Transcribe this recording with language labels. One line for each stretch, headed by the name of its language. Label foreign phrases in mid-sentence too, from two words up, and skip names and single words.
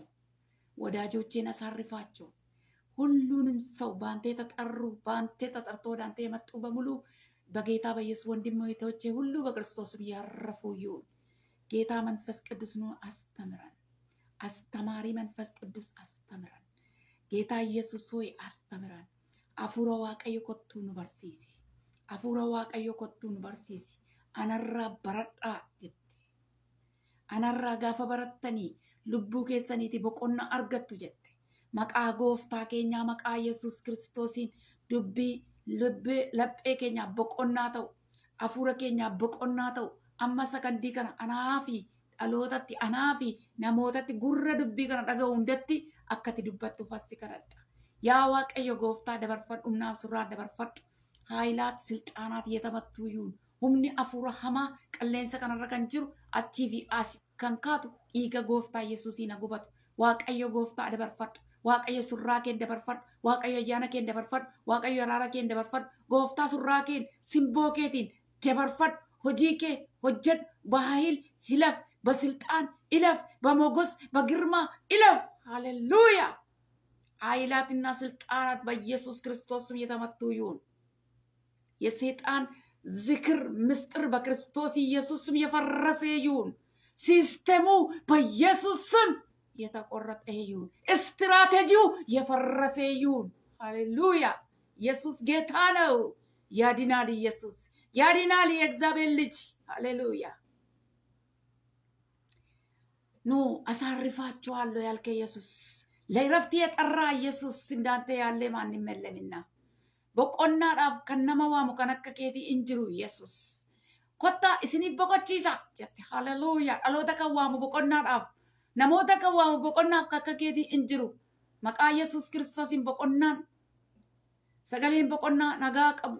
Amharic: ወዳጆቼን አሳርፋቸው። ሁሉንም ሰው በአንተ የተጠሩ በአንተ ተጠርቶ ወደ አንተ የመጡ በሙሉ በጌታ በኢየሱስ ወንድሞቼ ሁሉ በክርስቶስም ያረፉ ይሁን። ጌታ መንፈስ ቅዱስ ነው አስተምረን። አስተማሪ መንፈስ ቅዱስ አስተምረን። ጌታ ኢየሱስ ሆይ አስተምረን።
Oromo: Afuura Waaqayyoo kottu nu barsiisi, Afuura Waaqayyoo kottu nu barsiisi. Anarraa baradhaa jette Anarraa gaafa barattan lubbu keessanitti boqonnaa argattu jette maqaa gooftaa keenyaa maqaa Yesus Kiristoosiin dubbii lappee keenyaa boqonnaa taa'u, afuura keenyaa boqonnaa taa'u። amma sakandii kana anaafi dhalootatti anaafi namootatti gurra dubbii kana dhaga'u hundatti akkati dubbattu fassi kadhadha. yaa waaqayyo gooftaa dabarfadhu, humnaaf surraa dabarfadhu.
Amharic: ኃይላት ሥልጣናት የተመቱ ይሁን
Oromo: humni afuura hamaa qilleensa kanarra kan jiru achii fi asii kan kaatu dhiiga gooftaa yesuusii na gubatu. waaqayyo gooftaa dabarfadhu, waaqayyo surraa keen dabarfadhu, waaqayyo ayyaana keen dabarfadhu, waaqayyo araara keen dabarfadhu. gooftaa surraa keen simboo keetiin dabarfadhu. hojii kee hojjedhu
Amharic: በኃይል ይለፍ፣ በስልጣን ይለፍ፣ በሞገስ በግርማ ይለፍ። ሃሌሉያ። ኃይላትና ስልጣናት በኢየሱስ ክርስቶስ ስም የተመቱ ይሁን። የሰይጣን ዝክር ምስጢር በክርስቶስ ኢየሱስ ስም የፈረሰ ይሁን። ሲስተሙ በኢየሱስ ስም የተቆረጠ ይሁን። ስትራቴጂው የፈረሰ ይሁን። ሃሌሉያ። ኢየሱስ ጌታ ነው። ያድናል። ኢየሱስ ያድናል። የእግዚአብሔር ልጅ ሃሌሉያ። ኑ አሳርፋቸዋለሁ ያልከ ኢየሱስ፣ ለእረፍት የጠራ ኢየሱስ እንዳንተ ያለ ማንም የለምና
Oromo: boqonnaadhaaf kan nama waamu kan akka keetii hin jiru Yesus. Kottaa isiniif boqochiisa jette. Haleluuyaa. Dhaloota kan waamu boqonnaadhaaf, namoota kan waamu boqonnaaf akka keetii hin jiru. Maqaa Yesus Kiristoosiin boqonnaan, sagaleen boqonnaa nagaa qabu.